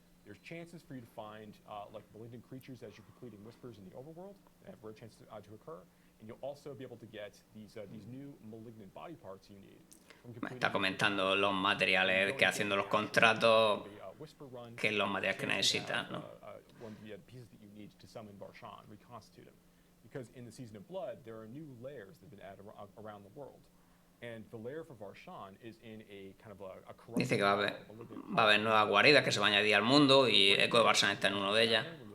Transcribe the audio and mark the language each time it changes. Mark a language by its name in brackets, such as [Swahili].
[English] There's chances for you to find like malignant creatures as you're completing whispers in the overworld, that have rare chances to occur, and you'll also be able to get these new malignant body parts you need. [Spanish] Está comentando los materiales que haciendo los contratos, que es los materiales que necesitas, ¿no? [English] One of the pieces that you need to summon Barshan, reconstitute him, because in the Season of Blood there are new layers that have been added around the world. And the lair for Barshan is in a kind of a [Spanish] Dice que va a haber nuevas guaridas que se van a añadir al mundo y Eco de Barshan está en uno de ellas.